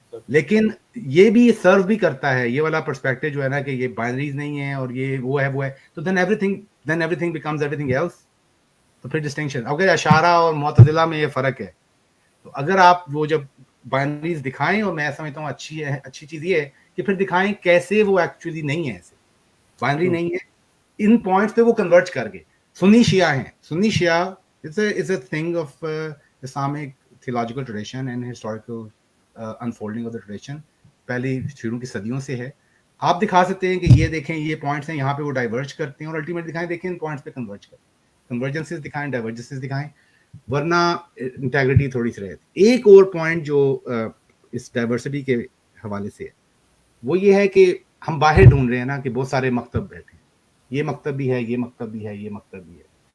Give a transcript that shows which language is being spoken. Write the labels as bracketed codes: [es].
[ur] لیکن یہ بھی سرو بھی کرتا ہے, یہ والا پرسپیکٹو جو ہے نا کہ یہ بائنریز نہیں ہیں اور یہ وہ ہے, [en] تو then everything becomes everything else. [ur] تو پھر ڈسٹنکشن, اگر اشارہ اور معتزلہ میں یہ فرق ہے, تو اگر آپ وہ جب بائنریز دکھائیں, اور میں سمجھتا ہوں اچھی چیز یہ ہے کہ پھر دکھائیں کیسے وہ ایکچولی نہیں ہے, ایسے بائنری نہیں ہے, ان پوائنٹس پہ وہ کنورٹ کر گئے. سنی شیعہ ہیں, سنی شیعہ [en] it's a thing of Islamic theological tradition and historical unfolding of the tradition. [ur] پہلی شروع کی صدیوں سے ہے. آپ دکھا سکتے ہیں کہ یہ دیکھیں یہ پوائنٹس ہیں, یہاں پہ وہ ڈائیورج کرتے ہیں, اور الٹیمیٹ دکھائیں دیکھیں ان پوائنٹس پہ کنورج کریں, کنورجنسز دکھائیں, ڈائیورجنسز دکھائیں, ورنہ انٹیگریٹی تھوڑی سی رہتی. ایک اور پوائنٹ جو اس ڈائیورسٹی کے حوالے سے ہے وہ یہ ہے کہ ہم باہر ڈھونڈ رہے ہیں نا کہ بہت سارے مکتب بیٹھے ہیں, یہ مکتب بھی ہے, یہ مکتب بھی ہے, یہ مکتب بھی ہے.